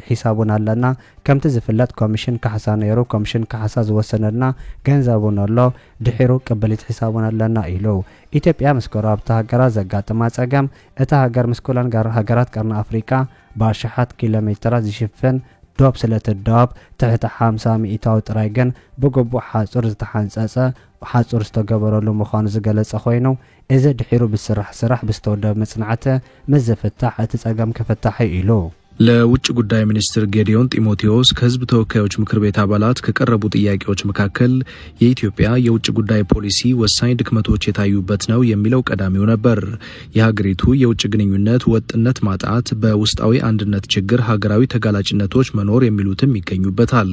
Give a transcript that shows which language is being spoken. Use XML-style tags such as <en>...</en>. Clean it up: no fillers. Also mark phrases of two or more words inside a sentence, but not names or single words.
<ti>ሒሳቡን ኣለና። ከምቲ ዝፍለጥ ኮሚሽን ካሕሳ ነይሩ። ኮሚሽን ካሕሳ ዝወሰነልና ገንዘቡን ኣሎ ድሒሩ ቅብሊት ሒሳቡን ኣለና ኢሉ። ኢትዮጵያ ምስ ጎረባብታ ሃገራት ዘጋጥማ ጸገም እታ ሃገር ምስ ኩለን ሃገራት ቀርኒ ኣፍሪካ ብኣሽሓት ኪሎሜትራት ዝሽፍን ዶብ ስለትዳብ ትሕቲ 50 ሚእታዊ ጥራይ ግን ብግቡእ ሓጹር ዝተሓንጸጸ ሓጹር ዝተገበረሉ ምዃኑ ዝገለጸ ኮይኑ እዚ ድሒሩ ብስራሕ ስራሕ ብዝተወደበ መጽናዕቲ ምስ ዝፍታሕ እቲ ጸገም ክፍታሕ ኢሉ።</ti> <am>ለውጭ ጉዳይ ሚኒስትር ጌዲዮን ጢሞቴዎስ ከህዝብ ተወካዮች ምክር ቤት አባላት ከቀረቡ ጥያቄዎች መካከል የኢትዮጵያ የውጭ ጉዳይ ፖሊሲ ወሳኝ ድክመቶች የታዩበት ነው የሚለው ቀዳሚው ነበር። የሀገሪቱ የውጭ ግንኙነት ወጥነት ማጣት፣ በውስጣዊ አንድነት ችግር ሀገራዊ ተጋላጭነቶች መኖር የሚሉትም ይገኙበታል።</am>